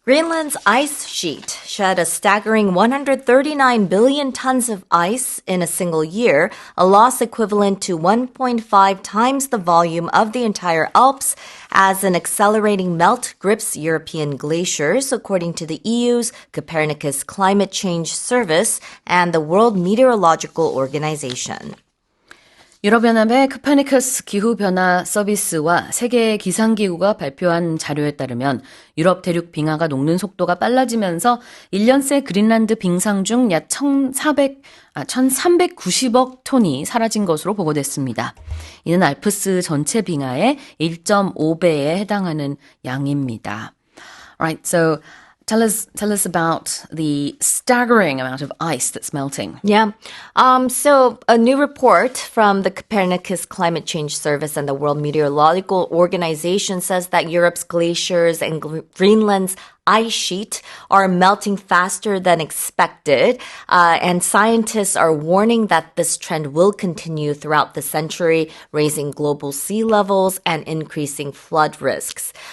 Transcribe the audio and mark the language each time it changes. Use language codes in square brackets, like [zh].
[en] Greenland's ice sheet shed a staggering 139 billion tons of ice in a single year, a loss equivalent to 1.5 times the volume of the entire Alps, as an accelerating melt grips European glaciers, according to the EU's Copernicus Climate Change Service and the World Meteorological Organization. [ko] 유럽연합의 코페르니쿠스 기후변화 서비스와 세계 기상기구가 발표한 자료에 따르면 유럽 대륙 빙하가 녹는 속도가 빨라지면서 1년 새 그린란드 빙상 중 약 1,390억 톤이 사라진 것으로 보고됐습니다. 이는 알프스 전체 빙하의 1.5배에 해당하는 양입니다. [en] Alright, so Tell us about the staggering amount of ice that's melting. Yeah. So a new report from the Copernicus Climate Change Service and the World Meteorological Organization says that Europe's glaciers and Greenland's ice sheet are melting faster than expected, and scientists are warning that this trend will continue throughout the century, raising global sea levels and increasing flood risks.